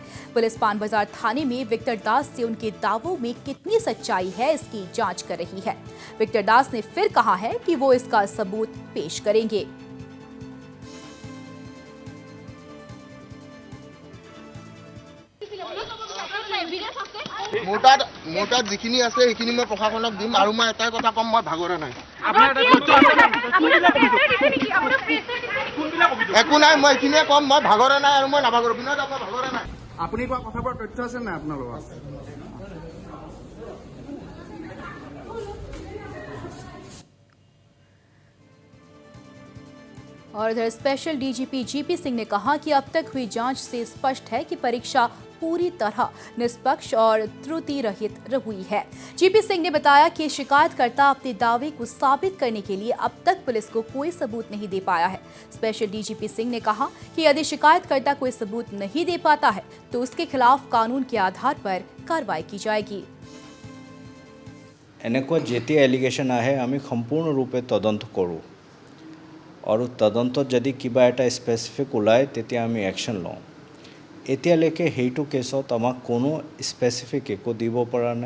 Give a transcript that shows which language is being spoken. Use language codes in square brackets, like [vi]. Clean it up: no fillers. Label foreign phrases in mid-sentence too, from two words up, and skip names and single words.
[hi] पुलिस पान बाजार थाने में विक्टर दास से उनके दावों में कितनी सच्चाई है इसकी जांच कर रही है। विक्टर दास ने फिर कहा है कि वो इसका सबूत पेश करेंगे। [as] মোটা যিখিনি আছে সেইখিনি মই প্ৰশাসনক দিম আৰু মই এটাই কথা কম মই ভাগৰা নাই একো নাই মই এইখিনিয়ে কম মই ভাগৰা নাই আৰু মই নাভাগৰো বিনোদ আপোনাৰ ভাগৰা নাই আপুনি কোৱা কথাবোৰ তথ্য আছে না আপোনাৰ লগত [hi] और इधर स्पेशल डीजीपी जीपी सिंह ने कहा कि अब तक हुई जांच से स्पष्ट है कि परीक्षा पूरी तरह निष्पक्ष और त्रुटि रहित हुई है। जीपी सिंह ने बताया कि शिकायतकर्ता अपने दावे को साबित करने के लिए अब तक पुलिस को कोई सबूत नहीं दे पाया है। स्पेशल डीजीपी सिंह ने कहा कि यदि शिकायतकर्ता कोई सबूत नहीं दे पाता है तो उसके खिलाफ कानून के आधार पर कार्रवाई की जाएगी। [as] এনেকুৱা যেতিয়া এলিগেশ্যন আহে আমি সম্পূৰ্ণৰূপে তদন্ত কৰোঁ আৰু তদন্তত যদি কিবা এটা স্পেচিফিক ওলায় তেতিয়া আমি একশ্যন লওঁ। এতিয়ালৈকে সেইটো কেছত আমাক কোনো স্পেচিফিক একো দিব পৰা নাই।